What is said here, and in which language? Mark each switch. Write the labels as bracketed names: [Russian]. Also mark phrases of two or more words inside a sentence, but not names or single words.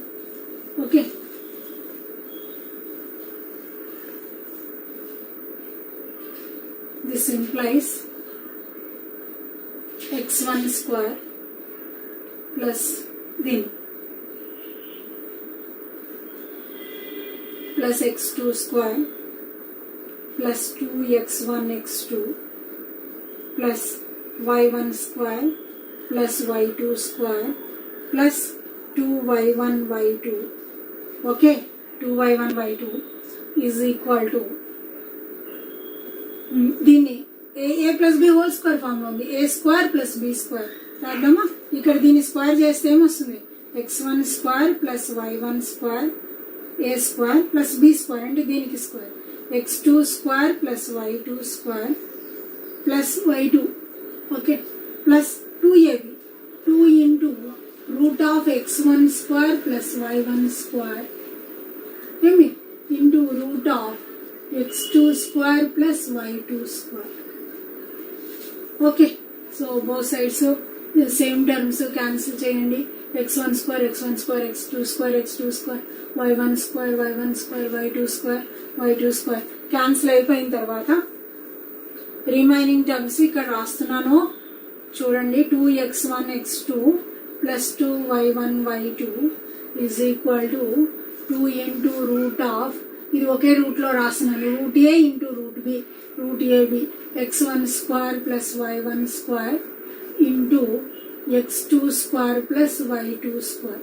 [English] okay, this implies x1 square plus దీని plus x2 square plus 2x1 x2 plus y1 square plus y2 square plus 2y1 y2. Okay, 2y1 y2 is equal to దీన్ని a plus b whole square form [Telugu] లో ఉంది. [English] a square plus b square [Telugu] రాద్దామా? ఇక్కడ దీన్ని స్క్వేర్ చేస్తే ఏమొస్తుంది? [English] x1 square plus y1 square a square plus b square [Telugu] అంటే దీనికి [English] square x2 square plus y2 square plus y2. Okay, plus 2ab 2 into root of x1 square plus y1 square into root of x2 square plus y2 square. Okay, so both sides same terms cancel cheyandi. x1 square x1 square x2 square x2 square y1 square y1 square y2 square y2 square cancel [Telugu] అయిపోయిన తర్వాత [English] remaining terms [Telugu] ఇక్కడ రాస్తున్నాను చూడండి. [English] 2x1 x2 plus 2y1 y2 is equal to 2 into root of, [Telugu] ఇది ఒకే రూట్ లో రాస్తున్నాను, [English] root a into root b, root ab x1 square plus y1 square into x2 square plus y2 square.